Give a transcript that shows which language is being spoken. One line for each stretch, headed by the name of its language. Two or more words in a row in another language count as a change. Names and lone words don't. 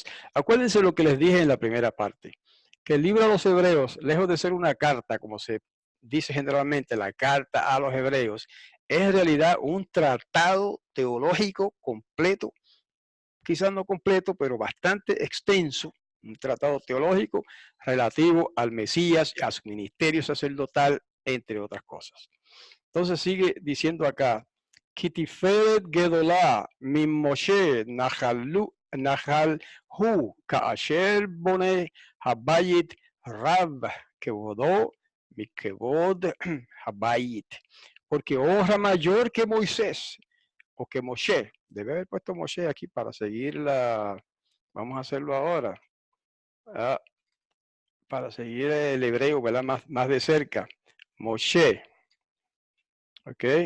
Spanish: Acuérdense lo que les dije en la primera parte, que el libro a los hebreos, lejos de ser una carta, como se dice generalmente, la carta a los hebreos, es en realidad un tratado teológico completo, quizás no completo, pero bastante extenso, un tratado teológico relativo al Mesías, a su ministerio sacerdotal, entre otras cosas. Entonces sigue diciendo acá,
Hebrew: כי תפארת גדולה מן משה נחלהו כאשר בונה הבית רב כבודו מכבוד הבית.
Spanish: Porque honra mayor que Moisés o que Moshe. Debe haber puesto Moshe aquí para seguir vamos a hacerlo ahora. Para seguir el hebreo, ¿verdad? Más de cerca. Moshe. ¿Ok?